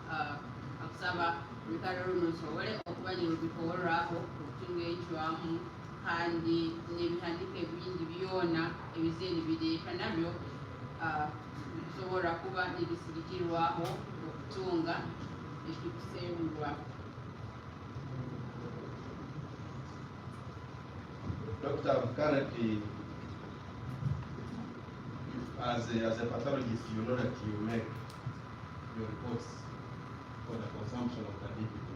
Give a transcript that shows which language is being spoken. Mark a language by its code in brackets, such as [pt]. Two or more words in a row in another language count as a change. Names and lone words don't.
[ttj] lugalo luno lusobole okuba nirubikoworwaho okutunga encwamu kandi n'ebihandiko ebindi byona ebizeeni bireeta nabyo bisobola kuba nebisirikirwaho okutunga ekikusengulwa. [en] Doctor, currently, as a pathologist, you know that you make your reports for the consumption of the DPP.